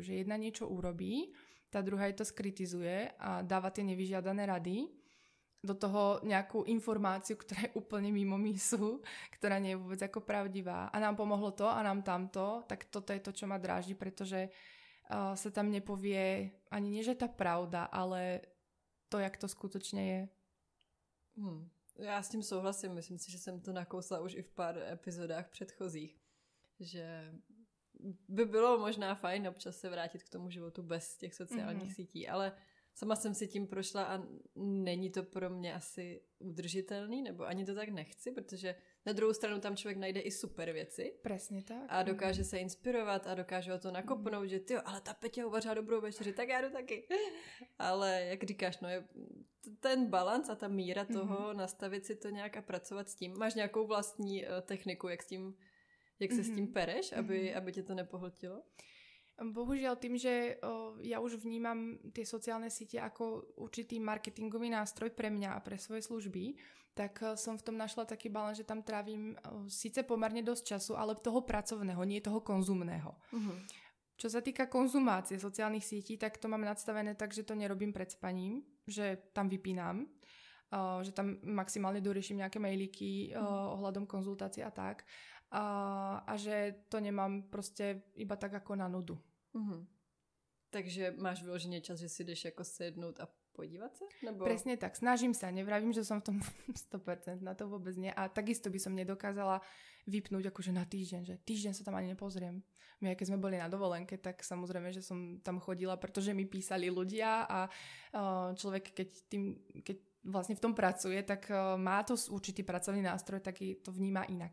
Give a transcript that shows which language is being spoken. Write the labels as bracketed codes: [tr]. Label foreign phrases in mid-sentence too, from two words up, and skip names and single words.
[sk] Že jedna niečo urobí, tá druhá jej to skritizuje a dáva tie nevyžiadané rady, do toho nejakú informáciu, ktorá je úplne mimo mísu, ktorá nie je vôbec ako pravdivá. A nám pomohlo to a nám tamto, tak toto je to, čo ma dráždi, pretože sa tam nepovie ani nie, že tá pravda, ale to, jak to skutočne je. [cs] Já s tím souhlasím, myslím si, že jsem to nakousla už i v pár epizodách předchozích, že by bylo možná fajn občas se vrátit k tomu životu bez těch sociálních sítí, ale sama jsem si tím prošla a není to pro mě asi udržitelný, nebo ani to tak nechci, protože na druhou stranu tam člověk najde i super věci. [sk] Presne tak. [cs] A dokáže se inspirovat a dokáže ho to nakopnout, že tyjo, ale ta Peťa uvařila dobrou večeři, tak já jdu taky. Ale jak říkáš, no je ten balans a ta míra toho, nastavit si to nějak a pracovat s tím. Máš nějakou vlastní techniku, jak se s tím pereš, aby tě to nepohltilo? [sk] Bohužiaľ tým, že ja už vnímam tie sociálne siete ako určitý marketingový nástroj pre mňa a pre svoje služby, tak som v tom našla taký balans, že tam trávim síce pomerne dosť času, ale toho pracovného, nie toho konzumného. Čo sa týka konzumácie sociálnych sietí, tak to mám nadstavené tak, že to nerobím pred spaním, že tam vypínam, že tam maximálne doriešim nejaké mailíky ohľadom konzultácie a tak. A že to nemám proste iba tak ako na nudu. [cs] Takže máš vyloženě čas, že si jdeš jako sednout a podívat se? Nebo... [sk] Presne tak, snažím sa, nevravím, že som v tom 100%, na to vôbec nie. A takisto by som nedokázala vypnúť akože na týždeň, že týždeň sa tam ani nepozriem. My, keď sme boli na dovolenke, tak samozrejme, že som tam chodila, pretože mi písali ľudia a človek, keď vlastne v tom pracuje, tak má to určitý pracovný nástroj, tak to vníma inak.